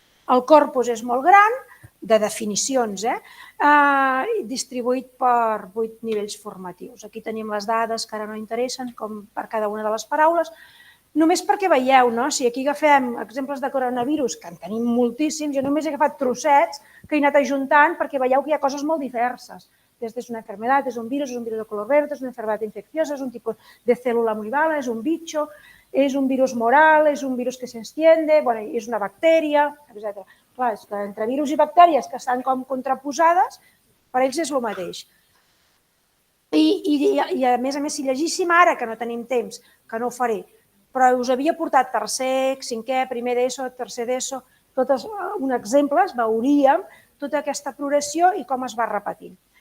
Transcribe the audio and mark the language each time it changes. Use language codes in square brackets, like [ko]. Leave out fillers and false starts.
[ca] El corpus és molt gran, de definicions, distribuït per 8 nivells formatius. Aquí tenim les dades que ara no interessen, com per cada una de les paraules, només perquè veieu, si aquí agafem exemples de coronavirus, que en tenim moltíssims, jo només he agafat trossets que he anat ajuntant perquè veieu que hi ha coses molt diverses. [es] Es una enfermedad, es un virus de color verde, es una enfermedad infecciosa, es un tipo de célula muy mala, es un bicho, es un virus moral, es un virus que se extiende, [ca] és una bactèria, etc. Clar, és que entre virus i bactèries que estan com contraposades, per ells és el mateix. I a més, si llegíssim ara, que no tenim temps, que no ho faré, però us havia portat tercer, cinquè, primer d'ESO, tercer d'ESO, tots uns exemples, veuríem tota aquesta progressió i com es va repetint.